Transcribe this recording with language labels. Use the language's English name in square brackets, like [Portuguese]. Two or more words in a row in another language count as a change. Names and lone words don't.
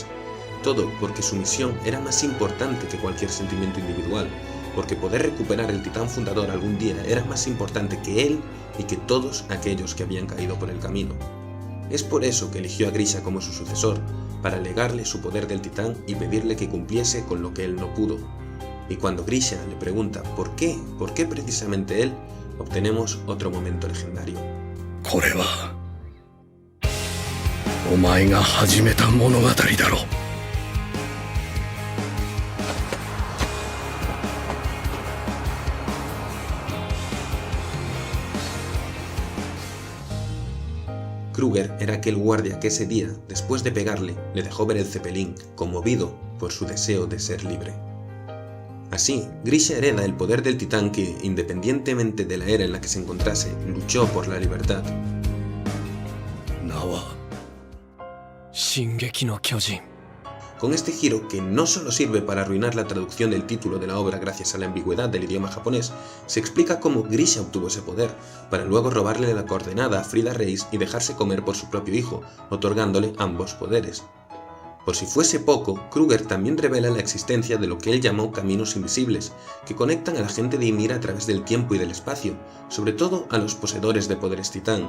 [Spanish] Todo porque su misión era más importante que cualquier sentimiento individual, porque poder recuperar el titán fundador algún día era más importante que él y que todos aquellos que habían caído por el camino. Es por eso que eligió a Grisha como su sucesor, para legarle su poder del titán y pedirle que cumpliese con lo que él no pudo. Y cuando Grisha le pregunta por qué precisamente él, obtenemos otro momento legendario. [Japanese] これはお前が始めた物語だろ。 [Spanish] Kruger era aquel guardia que ese día, después de pegarle, le dejó ver el Zeppelin, conmovido por su deseo de ser libre. Así, Grisha hereda el poder del titán que, independientemente de la era en la que se encontrase, luchó por la libertad. [Japanese] 名は進撃の巨人 [Spanish] Con este giro, que no solo sirve para arruinar la traducción del título de la obra gracias a la ambigüedad del idioma japonés, se explica cómo Grisha obtuvo ese poder, para luego robarle la coordenada a Frida Reis y dejarse comer por su propio hijo, otorgándole ambos poderes. Por si fuese poco, Kruger también revela la existencia de lo que él llamó caminos invisibles, que conectan a la gente de Ymir a través del tiempo y del espacio, sobre todo a los poseedores de poderes titán.